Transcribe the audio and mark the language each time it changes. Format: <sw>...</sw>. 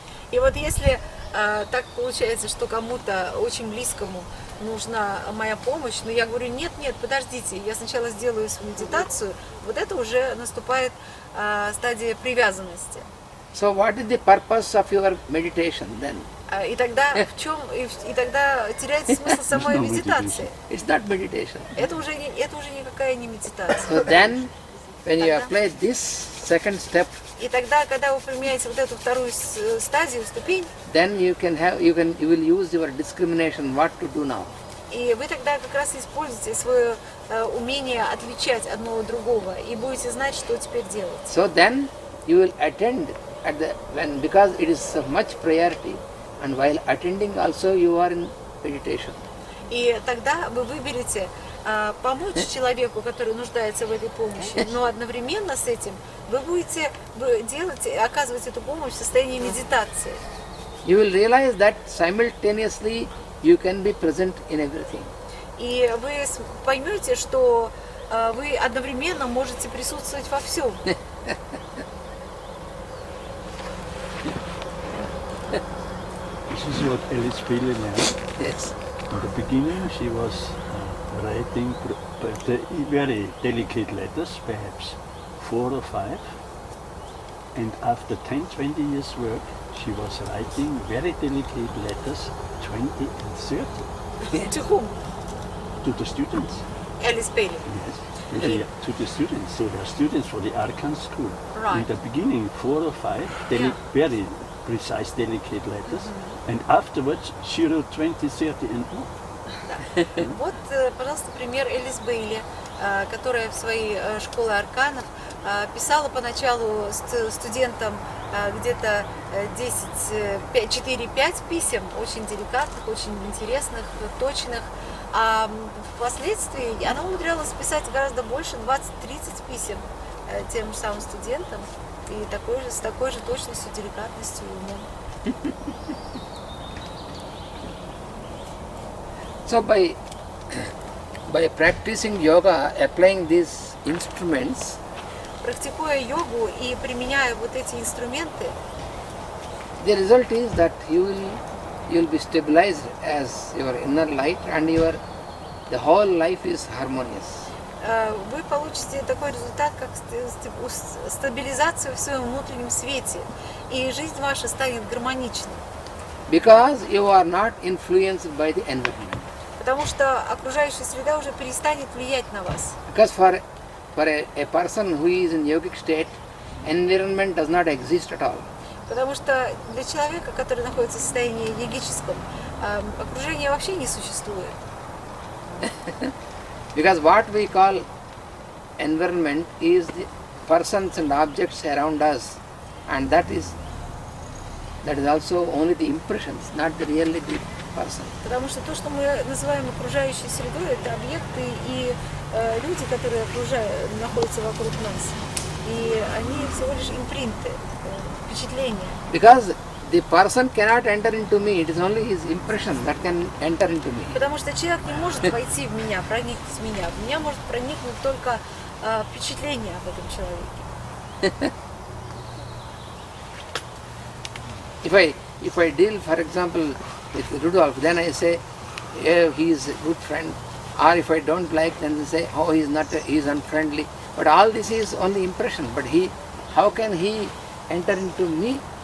<ru>И вот если так получается, что кому-то очень близкому нужна моя помощь, но я говорю, нет, подождите, я сначала сделаю свою медитацию, вот это уже наступает стадия привязанности.</ru> <en>So what is the purpose of your meditation then?</en> <ru>И тогда и тогда теряется смысл самой медитации.</ru> <en>It's not meditation.</en> <ru>Это уже никакая не медитация.</ru> <en>So then, when you apply this second step,</en> <ru>И тогда, когда вы применяете вот эту вторую стадию, ступень,</ru> <en>then you will use your discrimination what to do now.</en> <ru>и вы тогда как раз используете свое умение отличать одно от другого и будете знать, что теперь делать.</ru> <en>So then you will attend because it is of much priority, and while attending also you are in meditation.</en> <ru>И тогда вы выберете помочь человеку, который нуждается в этой помощи, но одновременно с этим вы будете оказывать эту помощь в состоянии медитации.</ru> <en>You will realize that simultaneously you can be present in everything.</en> <ru>И вы поймете, что вы одновременно можете присутствовать во всем.</ru> <en>This is what Alice Bailey learned. Yes. In the beginning, she was writing very delicate letters, perhaps 4 or 5. And after 10-20 years work, she was writing very delicate letters, 20 and 30. To whom? To the students. Alice Bailey. Yes. To the students. So they are students for the Arkan school. Right. In the beginning, 4 or 5, very precise, delicate letters. And afterwards, she wrote 20, 30 and more.</en> <ru>Вот, пожалуйста, пример Элис Бейли, которая в своей школе арканов писала поначалу студентам где-то 4-5 писем, очень деликатных, очень интересных, точных. А впоследствии она умудрялась писать гораздо больше, 20-30 писем тем же самым студентам, и с такой же точностью, деликатностью и умом.</ru> <en>So by practicing yoga, applying these instruments,</en> <ru>практикуя йогу и применяя вот эти инструменты,</ru> <en>the result is that you will be stabilized as your inner light, and the whole life is harmonious.</en> <ru>Вы получите такой результат, как стабилизацию в своем внутреннем свете, и жизнь ваша станет гармоничной.</ru> <en>Because you are not influenced by the environment.</en> <ru>Потому что окружающая среда уже перестанет влиять на вас.</ru> <en>Because for a person who is in yogic state, environment does not exist at all.</en> <ru>Потому что для человека, который находится в состоянии йогическом, окружение вообще не существует.</ru> <en>Because what we call environment is the persons and objects around us, and that is also only the impressions, not really the person.</en> <ru>Потому что то, что мы называем окружающей средой, это объекты и люди, которые находятся вокруг нас. И они всего лишь импринты, впечатления.</ru> <en>Because the person cannot enter into me, it is only his impression that can enter into me.</en> <ru>Потому что человек не может войти в меня, проникнуть в меня. В меня может проникнуть только впечатление об этом человеке.</ru> <en>If I deal, for example, with Rudolph, then I say, yeah, he is a good friend. Or if I don't like, then I say, oh, he is unfriendly. But all this is only impression. But how can he enter into me?</en>